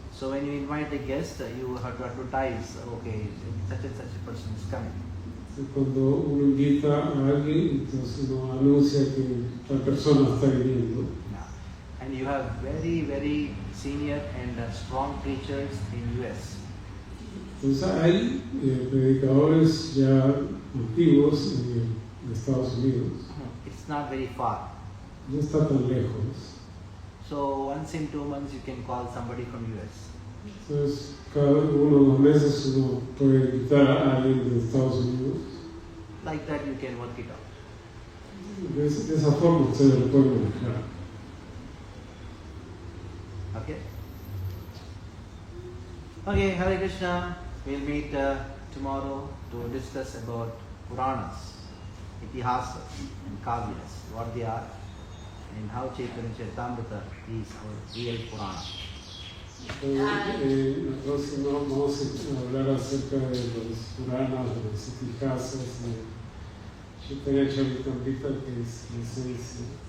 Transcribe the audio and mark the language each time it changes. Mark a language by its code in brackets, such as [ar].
[en] So when you invite a guest, you have to advertise, okay, such and such a person is coming. [es] Cuando uno invita a alguien, entonces uno anuncia que la persona está viniendo. [en] Yeah. And you have very, very senior and strong preachers in US. [es] Entonces hay predicadores ya antiguos en Estados Unidos. [en] It's not very far. [es] No está tan lejos. [en] So once in 2 months you can call somebody from US. [es] Entonces cada uno de los meses uno puede invitar a alguien de Estados Unidos. [en] Like that you can work it out. [es] De esa forma ustedes lo pueden manejar. [en] Okay? Okay, Hare Krishna. We'll meet tomorrow to discuss about Puranas, Itihasas and Kavyas, what they are, and how Chaitanya Charitamrita is our real Purana. [es] La próxima vamos a hablar acerca de los Puranas, de los Itihasas, de Chaitanya Charitamrita, que es la esencia.